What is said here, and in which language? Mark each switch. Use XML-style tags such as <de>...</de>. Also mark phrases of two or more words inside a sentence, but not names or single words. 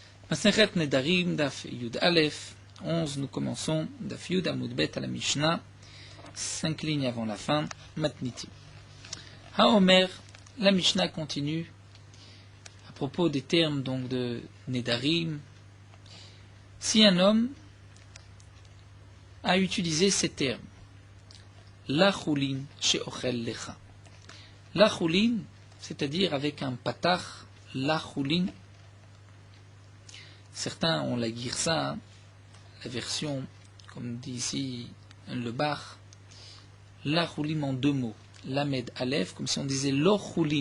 <he>מסכת נדרים, דף יוד אלף, 11,</he> <fr>nous commençons</fr> <he>דף יוד עמוד בית</he> <fr>à la Mishnah, 5 lignes avant la fin, Matniti. HaOmer, la Mishnah continue à propos des termes donc de Nedarim. Si un homme a utilisé ces termes,</fr> <he>לא חולין שאוכל לך. לא חולין,</he> <fr>c'est-à-dire avec un patach,</fr> <he>לא חולין.</he> <fr>Certains ont la girsa, la version, comme dit ici le Bach,</fr> <he>לא חולין</he> <fr>en deux mots,</fr> <he>למד אלף,</he> <fr>comme si on disait</fr> <he>לא חולין.</he>